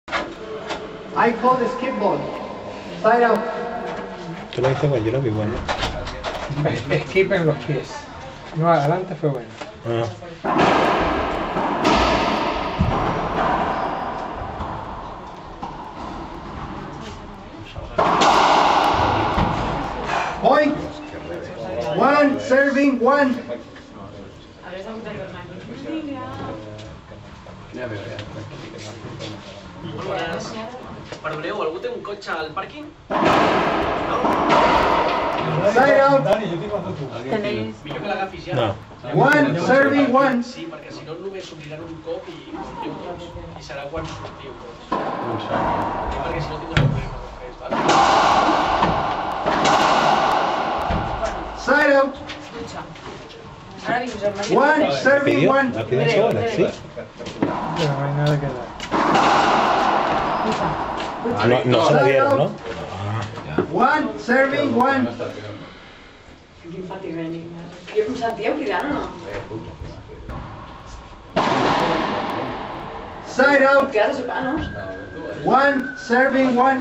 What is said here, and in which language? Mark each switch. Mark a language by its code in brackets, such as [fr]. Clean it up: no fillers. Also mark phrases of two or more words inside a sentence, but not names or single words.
[en] I call the skip ball. Side out. [es] Tú lo dices, yo lo vi bueno. Skip en los pies. No, adelante fue bueno. [en] Point. One, serving, one. [ca] Perdoneu, algú té un cotxe al pàrquing? [en] Side out. [ca] Millor que l'agafis ja. No. [en] One, serving, one. [ca] Sí, perquè si no només s'obriran un cop i sortiu tots. I serà quan sortiu tots. I perquè si no tindrà problemes després, val? [en] Side out. One, serving, one. [es] La pidió sola, sí. Pero no hay nada que dar. No se la dieron, ¿no? [en] One, serving, one. [ca] Jo em sentia cridant o no? [en] Side out. [ca] Queda de sopar, no? [en] One, serving, one.